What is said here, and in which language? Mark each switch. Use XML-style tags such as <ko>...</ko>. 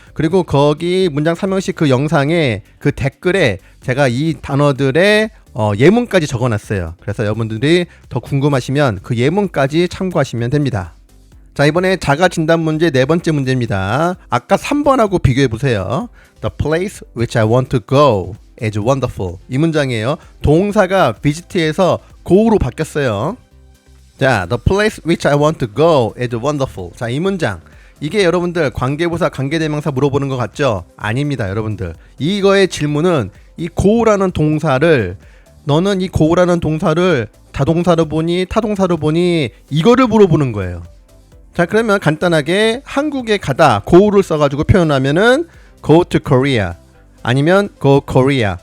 <ko>그리고 거기 문장 3형식 그 영상에 그 댓글에 제가 이 단어들의 예문까지 적어놨어요. 그래서 여러분들이 더 궁금하시면 그 예문까지 참고하시면 됩니다. 자, 이번에 자가 진단 문제 4번째 문제입니다. 아까 3번하고 비교해보세요.</ko> <en>The place which I want to go is wonderful.</en> <ko>이 문장이에요. 동사가 visit에서 go로 바뀌었어요. 자,</ko> <en>the place which I want to go is wonderful.</en> <ko>자, 이 문장. 이게 여러분들 관계부사, 관계대명사 물어보는 것 같죠? 아닙니다, 여러분들. 이거의 질문은 이 go라는 동사를, 너는 이 go라는 동사를 자동사로 보니 타동사로 보니 이거를 물어보는 거예요. 자, 그러면 간단하게 한국에 가다 go를 써가지고 표현하면은</ko> <en>go to Korea</en> <ko>아니면 go Korea.</ko>